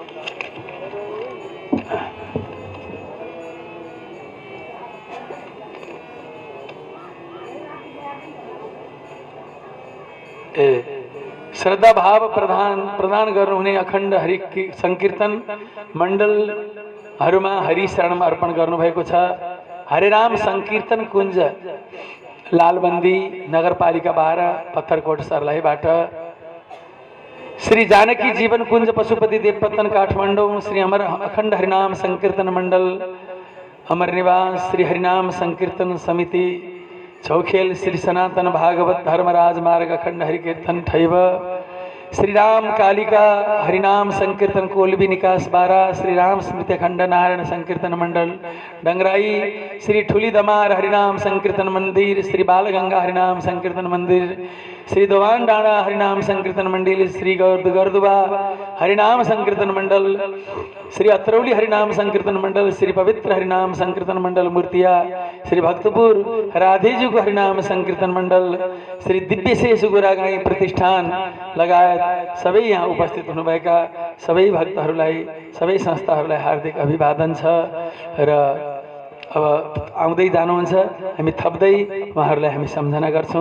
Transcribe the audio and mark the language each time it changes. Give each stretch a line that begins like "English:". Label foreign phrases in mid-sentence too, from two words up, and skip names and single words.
Nepali: श्रद्धा भाव प्रदान गर्नुहुने अखण्ड हरि संकीर्तन मण्डलहरूमा हरि शरण अर्पण गर्नुभएको छ। हरे राम संकीर्तन कुञ्ज लालबन्दी नगरपालिका 12 पत्थरकोट सर्लाहीबाट, श्री जानकी जीवन कुञ्ज पशुपति देवपतन काठमाडौँ, श्री अमर अखण्ड हरिनाम संकीर्तन मण्डल अमर निवास, श्री हरिनाम संकीर्तन समिति चौखेल, श्री सनातन भागवत धर्मराज मार्ग अखण्ड हरिकीर्तन ठैव, श्री राम कालिका हरिनाम संकीर्तन कोलबी निकास 12, श्री राम स्मृति अखण्ड नारायण संकीर्तन मंडल डंगराई, श्री ठुली दमार हरिनाम संकीर्तन मंदिर, श्री बालगंगा हरिनाम संकीर्तन मंदिर, श्री दोवान डाणा हरिनाम संकीर्तन मंडल, श्री गर्दुबा हरिनाम संकीर्तन मंडल, श्री अत्रौली हरिनाम संकीर्तन मंडल, श्री पवित्र हरिनाम संकीर्तन मंडल मूर्तिया, श्री भक्तपुर राधेजी को हरिनाम संकीर्तन मंडल, श्री दिव्यशेष गुरागाई प्रतिष्ठान लगायत सबै यहाँ उपस्थित हुनुभएका सबै भक्तहरूलाई, सबै संस्थाहरूलाई हार्दिक अभिवादन छ। र अब आउँदै जानुहुन्छ, हामी थप्दै उहाँहरूलाई हामी सम्झना गर्छौँ।